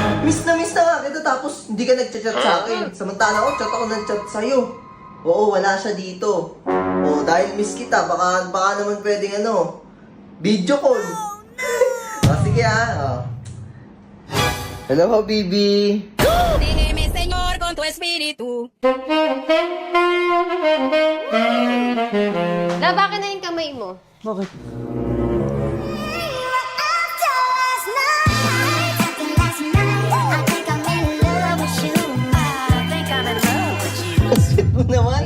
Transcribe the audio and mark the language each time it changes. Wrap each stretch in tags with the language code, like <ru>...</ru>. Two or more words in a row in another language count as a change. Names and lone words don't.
<tl>Miss na nga kita tapos hindi ka nagchat-chat sa akin. Samantala ako, chat ako ng chat sa'yo. Oo, wala siya dito. Oo, dahil miss kita, baka naman pwedeng video call. Sige</tl> <en>Hello, Habibi.</en> <es>Sígueme, Señor, con tu espíritu.</es> <tl>Love, akin na yung kamay mo. Bakit? Sweet mo naman.</tl>